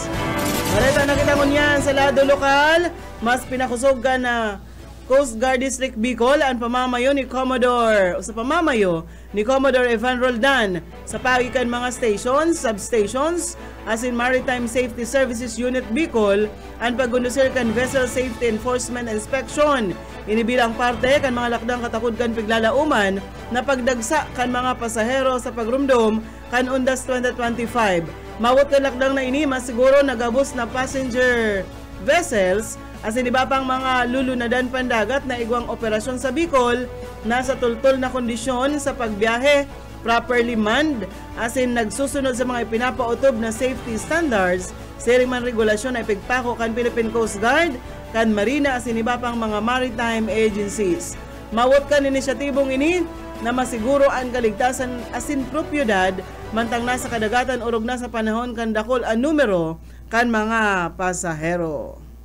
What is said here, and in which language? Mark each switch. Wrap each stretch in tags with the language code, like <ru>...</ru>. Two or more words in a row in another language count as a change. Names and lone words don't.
<bik>Marita na kita ngunyan sa lado lokal, mas pinakusog ka na Coast Guard District Bicol ang pamamayo ni Commodore Evan Roldan sa pagikan mga stations, substations, as in Maritime Safety Services Unit Bicol, ang pagundusir kan Vessel Safety Enforcement Inspection. Inibilang parte kan mga lakdang katakod kan piglalauman na pagdagsa kan mga pasahero sa pagrumdom kan Undas 2025. Mawot kan lakdang na ini masiguro nagabos na</bik> <en>passenger vessels</en> <bik>as in iba pang mga lulunadan pandagat na igwang operasyon sa Bicol nasa tultol na kondisyon sa pagbiyahe,</bik> <en>properly manned,</en> <bik>as in nagsusunod sa mga ipinapautob na</bik> <en>safety standards,</en> <bik>siring man regulasyon na ipigpako kan Philippine Coast Guard, kan Marina as in iba pang mga</bik> <en>maritime agencies.</en> <bik>Mawot kan inisyatibong ini na masiguro ang kaligtasan as in propiedad mantang nasa kadagatan urog na sa panahon kan dakol ang numero kan mga pasahero.</bik>